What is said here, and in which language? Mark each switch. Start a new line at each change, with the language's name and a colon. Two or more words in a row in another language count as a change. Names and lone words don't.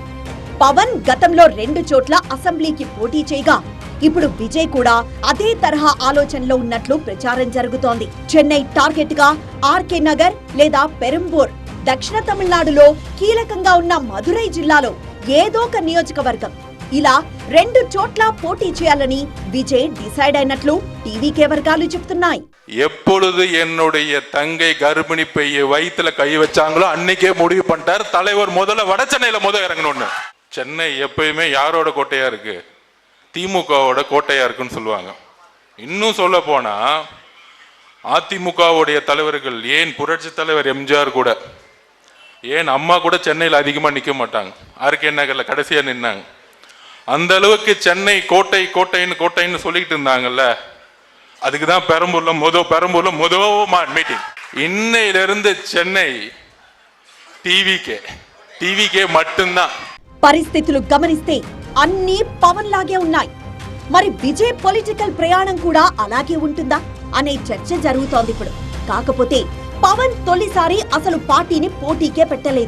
Telugu: పవన్ గతంలో 2 చోట్ల అసెంబ్లీకి పోటీ చేయగా ఇప్పుడు విజయ్ కూడా అదే తరహా ఆలోచనలో ఉన్నట్లు ప్రచారం జరుగుతోంది. చెన్నై టార్గెట్ గా ఆర్కే నగర్ లేదా పెరంబూర్, దక్షిణ తమిళనాడులో కీలకంగా ఉన్న మదురై జిల్లాలో ఏదో ఒక నియోజకవర్గం, ఇలా 2 చోట్ల పోటీ చేయాలని విజయ్ డిసైడ్ అయినట్లు టీవీకే వర్గాలు చెప్తున్నాయి.
Tamil: எப்பொழுது என்னுடைய தங்கை கர்ப்பிணி பைய வயிற்றுல கை வச்சாங்களோ அன்னைக்கே முடிவு பண்ணிட்டார் தலைவர். முதல்ல வட சென்னையில இறங்கணும்னு. சென்னை எப்பயுமே யாரோட கோட்டையா இருக்கு? திமுகவோட கோட்டையா இருக்குன்னு சொல்லுவாங்க. இன்னும் சொல்ல போனா அதிமுகவுடைய தலைவர்கள், ஏன் புரட்சி தலைவர் எம்ஜிஆர் கூட, ஏன் அம்மா கூட சென்னையில் அதிகமாக நிற்க மாட்டாங்க. ஆர்கே நகரில் கடைசியாக நின்னாங்க. அந்த அளவுக்கு சென்னை கோட்டை கோட்டைன்னு சொல்லிக்கிட்டு இருந்தாங்கல்ல. அதுக்கு தான் பெரம்பூர்ல முதல் மீட்டிங். இன்னையிலிருந்து சென்னை టీవీకే மட்டும்தான்.
Telugu: పరిస్థితులు గమనిస్తే అన్నీ పవన్ లాగే ఉన్నాయి. మరి విజయ్ పొలిటికల్ ప్రయాణం కూడా అలాగే ఉంటుందా అనే చర్చ జరుగుతోంది ఇప్పుడు. కాకపోతే పవన్ తొలిసారి అసలు పార్టీని పోటీకే పెట్టలేదు.